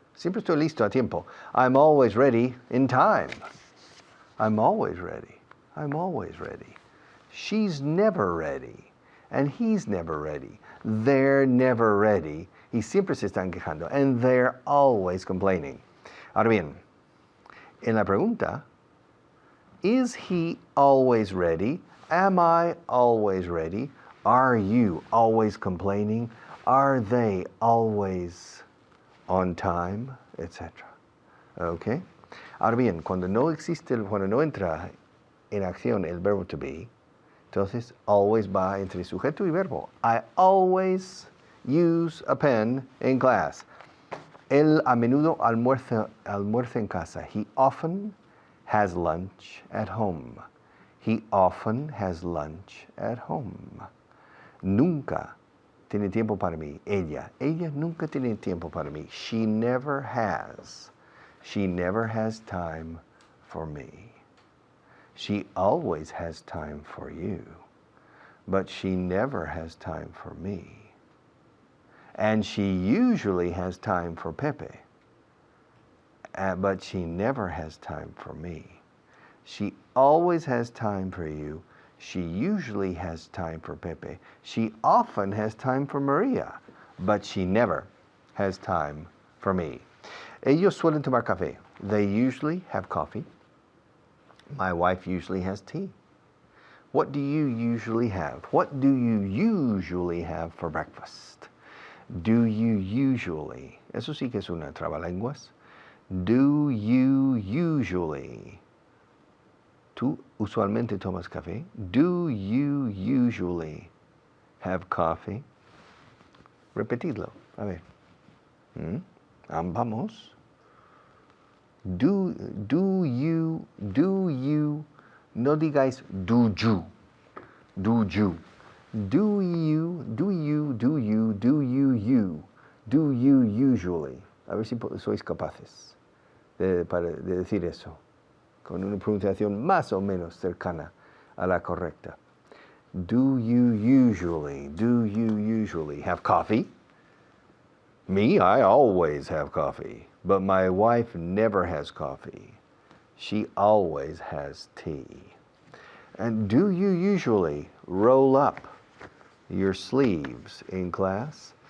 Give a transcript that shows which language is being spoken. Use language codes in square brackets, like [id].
[es] Siempre estoy listo a tiempo. [en] I'm always ready in time. I'm always ready. I'm always ready. She's never ready. And he's never ready. They're never ready. [es] Y siempre se están quejando. [en] And they're always complaining. [es] Ahora bien, en la pregunta, [en] is he always ready? Am I always ready? Are you always complaining? Are they always on time? Etc. Okay? [es] Ahora bien, cuando no entra en acción el verbo to be, entonces, always va entre sujeto y verbo. [en] I always use a pen in class. [es] Él a menudo almuerza en casa. [en] He often has lunch at home. He often has lunch at home. [es] Nunca tiene tiempo para mí. Ella nunca tiene tiempo para mí. [en] She never has. She never has time for me. She always has time for you, but she never has time for me. And she usually has time for Pepe, but she never has time for me. She always has time for you. She usually has time for Pepe. She often has time for Maria, but she never has time for me. [es] Ellos suelen tomar café. [en] They usually have coffee. My wife usually has tea. What do you usually have? What do you usually have for breakfast? Do you usually? [es] Eso sí que es una trabalenguas. [en] Do you usually? [es] ¿Tú usualmente tomas café? [en] Do you usually have coffee? [es] Repetidlo. A ver. Vamos. [en] Do you, [es] no digáis [en] do you. Do you. Do you usually. [es] A ver si sois capaces. de decir eso, con una pronunciación más o menos cercana a la correcta. [en] Do you usually have coffee? Me, I always have coffee, but my wife never has coffee. She always has tea. And do you usually roll up your sleeves in class?